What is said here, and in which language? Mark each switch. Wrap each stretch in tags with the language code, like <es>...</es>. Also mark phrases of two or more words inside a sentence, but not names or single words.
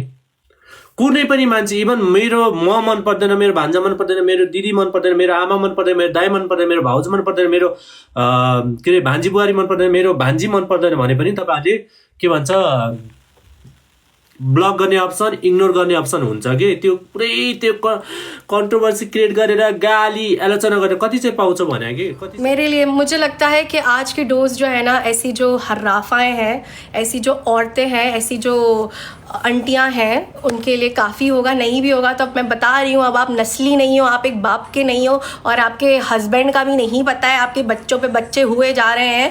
<ne>कुनै पनि मान्छे, इभन मेरो म मन पर्दैन, मेरो भान्जा मन पर्दैन, मेरो दिदी मन पर्दैन, मेरो आमा मन पर्दैन, मेरो दाइ मन पर्दैन, मेरो भाउजू मन पर्दैन, मेरो के अरे भान्जी बुहारी मन पर्दैन, मेरो भान्जी मन पर्दैन भने पनि तपाईँहरूले के भन्छ ब्लक गर्ने अप्सन, इग्नोर गर्ने अप्सन हुन्छ कि। त्यो पुरै त्यो</ne> <en>controversy create</en> <ne>गरेर गाली आलोचना गरेर कति चाहिँ पाउँछ भने कि कति।</ne> <hi>मेरे लिए मुझे लगता है कि आज की डोज जो है ना, ऐसी जो हर्राफाएँ हैं, ऐसी जो औरतें हैं, ऐसी जो आंटियां हैं, उनके लिए काफ़ी होगा। नहीं भी होगा तो अब मैं बता रही हूँ, अब आप नस्ली नहीं हो, आप एक बाप के नहीं हो, और आपके हस्बैंड का भी नहीं पता है, आपके बच्चों पे बच्चे हुए जा रहे हैं।</hi>